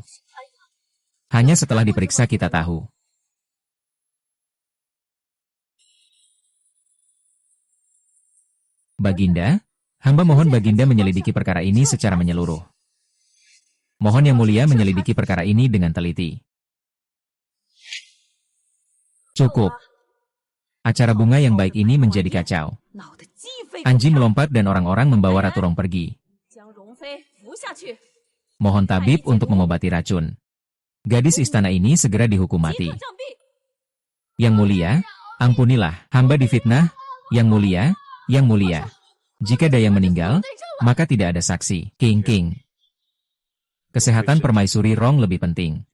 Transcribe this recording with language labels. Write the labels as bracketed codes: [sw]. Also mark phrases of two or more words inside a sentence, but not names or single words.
[id] Hanya setelah diperiksa kita tahu. Baginda, hamba mohon Baginda menyelidiki perkara ini secara menyeluruh. Mohon Yang Mulia menyelidiki perkara ini dengan teliti. Cukup. Acara bunga yang baik ini menjadi kacau. [zh] 恼得鸡飞 [id] Anjing melompat dan orang-orang membawa Ratu Rong pergi. [zh] 将容妃扶下去， [id] Mohon tabib untuk mengobati racun. Gadis istana ini segera dihukum [zh] 即 [id] mati. [zh] 刻杖毙。 [id] Yang Mulia, ampunilah, hamba difitnah. Yang Mulia, Yang Mulia. Jika Dayang meninggal, maka tidak ada saksi. King King. Kesehatan Permaisuri Rong lebih penting.